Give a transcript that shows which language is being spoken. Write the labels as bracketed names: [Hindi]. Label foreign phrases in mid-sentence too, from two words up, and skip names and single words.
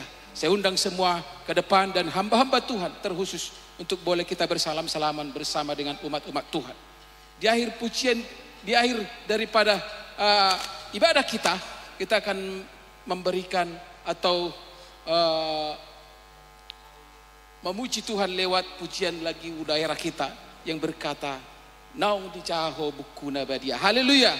[Indonesian] Saya undang semua ke depan dan hamba-hamba Tuhan terkhusus untuk boleh kita bersalam-salaman bersama dengan umat-umat Tuhan. Di akhir pujian, di akhir daripada ibadah kita akan memberikan atau memuji Tuhan lewat pujian lagi daerah kita yang berkata, [Batak Toba] Naung di caho bukuna badia. Haleluya.